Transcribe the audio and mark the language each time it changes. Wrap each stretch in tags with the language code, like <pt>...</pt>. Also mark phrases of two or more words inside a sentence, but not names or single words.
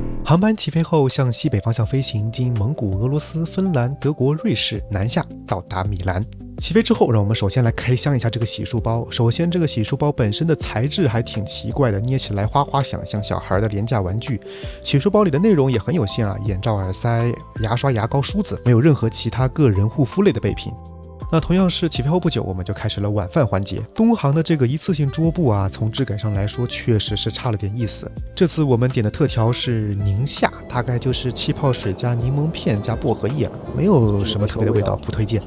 <zh>航班起飛後向西北方向飛行，經蒙古、俄羅斯、芬蘭、德國、瑞士南下，到達米蘭。起飛之後，讓我們首先来開箱一下這個洗漱包。首先，这個洗漱包本身的材質還挺奇怪的，捏起來花花響，像小孩的廉價玩具。洗漱包裡的內容也很有限啊，眼罩、耳塞、牙刷、牙膏、梳子，沒有任何其他個人護膚類的備品。那同樣是起飛後不久，我們就開始了晚飯環節。東航的這個一次性桌布啊，從質感上來說確實是差了點意思。這次我們點的特調是寧夏，大概就是氣泡水加檸檬片加薄荷葉，沒有什麼特別的味道，不推薦。</zh>